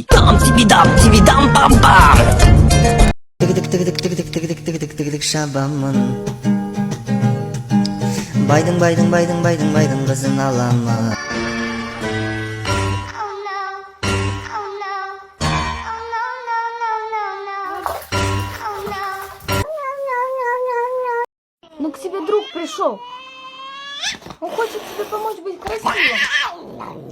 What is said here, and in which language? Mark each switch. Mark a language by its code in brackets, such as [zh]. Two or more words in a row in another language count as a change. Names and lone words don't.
[ru] Дам тебе дам, бам-бам. Тык-тык-тык-тык-тык-тык-тык-тык-тык-тык, шабамын. [kk] Байдың кызын аламын. [ru] Ну, к тебе друг пришел. Он хочет тебе помочь быть красивым.